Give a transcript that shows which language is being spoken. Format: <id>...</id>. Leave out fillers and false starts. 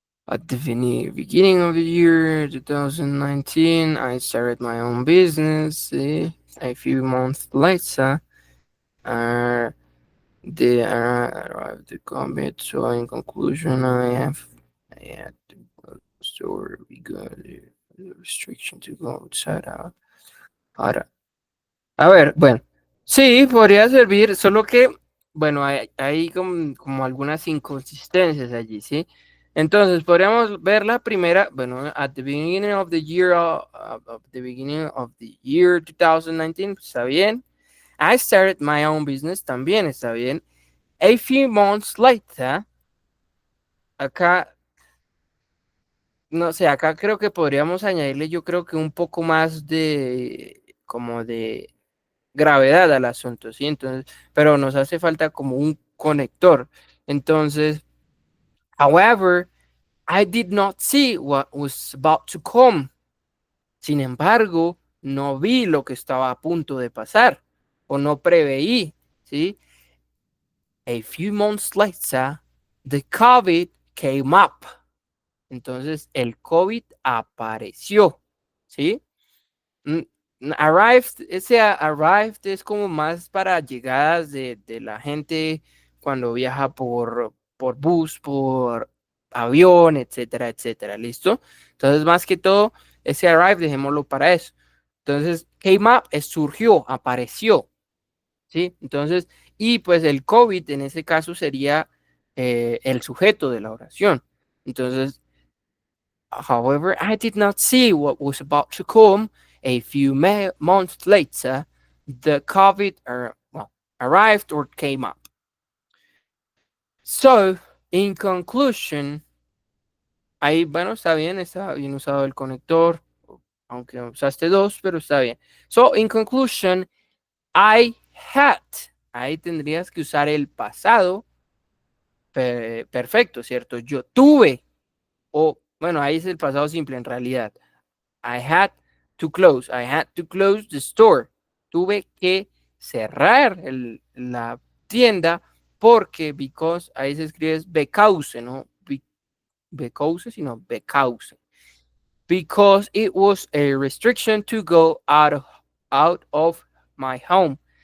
<en>At the beginning of the year 2019, I started my own business. A few months later, uh, arrived the commit. So in conclusion, I had to go to the store because the restriction to go outside.</en> <es>Ahora, a ver, bueno, sí, podría servir, solo que, bueno, hay como algunas inconsistencias allí, ¿sí? Entonces, podríamos ver la primera, bueno,</es> <en>at the beginning of the year, of the beginning of the year 2019,</en> <es>pues, está bien.</es> <en>I started my own business,</en> <es>también está bien.</es> <en>A few months later,</en> <es>acá, no sé, acá creo que podríamos añadirle, yo creo que un poco más de, como de gravedad al asunto, ¿sí? Entonces, pero nos hace falta como un conector.</es> <en>Entonces, however, I did not see what was about to come.</en> <es>Sin embargo, no vi lo que estaba a punto de pasar o no preveí, ¿sí?</es> <en>A few months later, the COVID came up.</en> <es>Entonces, el COVID apareció, ¿sí? Mm, Arrived, ese arrived es como más para llegadas de la gente cuando viaja por bus, por avión, etcétera, etcétera. ¿Listo? Entonces, más que todo, ese arrived, dejémoslo para eso. Entonces, came up surgió, apareció, ¿sí? Entonces, y pues el COVID en ese caso sería el sujeto de la oración.</es> <en>Entonces, however, I did not see what was about to come. A few months later, the COVID well, arrived or came up. So, in conclusion,</en> <es>ahí, bueno, está bien usado el conector, aunque usaste dos, pero está bien.</es> <en>So, in conclusion, I had.</en> <es>Ahí tendrías que usar el pasado perfecto, ¿cierto? Yo tuve, o bueno, ahí es el pasado simple en realidad.</es> <en>I had to close. I had to close the store.</en> <es>Tuve que cerrar la tienda porque, because, ahí se escribe because, ¿no? Because, sino because.</es> <en>Because it was a restriction to go out of my home.</en>